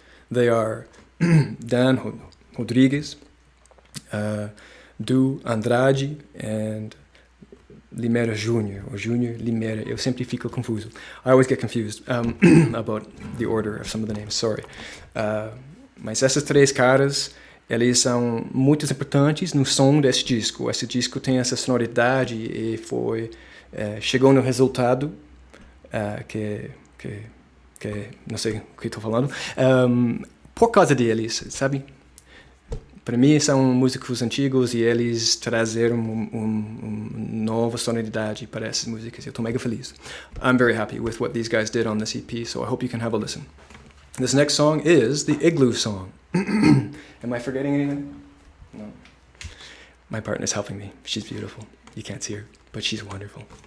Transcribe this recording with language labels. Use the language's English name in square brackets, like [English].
[English] They are Dan Rodrigues, Du Andrade, and Limeira Jr., or Junior Limeira. [Portuguese] Eu sempre fico confuso. [English] I always get confused about the order of some of the names, sorry. [Portuguese] Mas essas três caras, eles são muito importantes no som desse disco. Esse disco tem essa sonoridade e chegou no resultado que não sei o que estou falando, por causa deles, sabe? Para mim, são músicos antigos e eles trazeram uma nova sonoridade para essas músicas. Eu estou mega feliz. [English] I'm very happy with what these guys did on this EP, so I hope you can have a listen. This next song is the Igloo Song. Am I forgetting anything? No. My partner's helping me. She's beautiful. You can't see her, but she's wonderful.